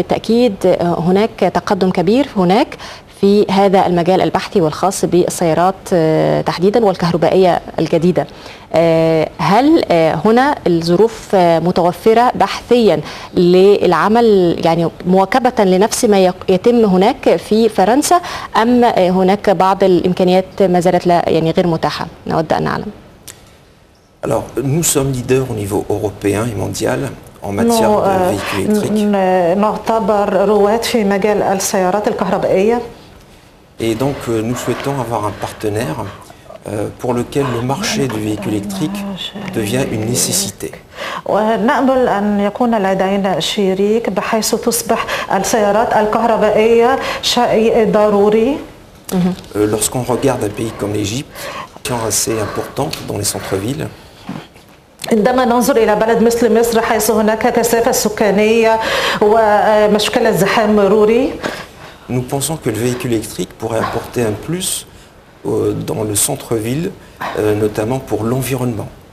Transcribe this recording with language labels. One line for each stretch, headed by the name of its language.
Arabic: بالتاكيد هناك تقدم كبير هناك في هذا المجال البحثي والخاص بالسيارات تحديدا والكهربائية الجديدة. هل هنا الظروف متوفرة بحثيا للعمل يعني مواكبة لنفس ما يتم هناك في فرنسا، أم هناك بعض الإمكانيات ما زالت لا يعني غير متاحة؟ نود أن نعلم.
French: Alors, nous sommes leaders au niveau européen et mondial en matière de véhicules électriques.
Arabic: نعتبر رواد في مجال السيارات الكهربائية.
French: Et donc, nous souhaitons avoir un partenaire pour lequel le marché du véhicule électrique devient une nécessité.
Arabic: ونأمل أن يكون لدينا شريك بحيث تصبح السيارات الكهربائية شيء ضروري.
French: Lorsqu'on regarde un pays comme l'Égypte, qui est assez importante dans les centres-villes,
Arabic: عندما ننظر إلى بلد مثل مصر حيث هناك كثافة سكانية ومشكلة زحام مروري،
French: nous pensons que le véhicule électrique pourrait apporter un plus dans le centre-ville, notamment pour l'environnement.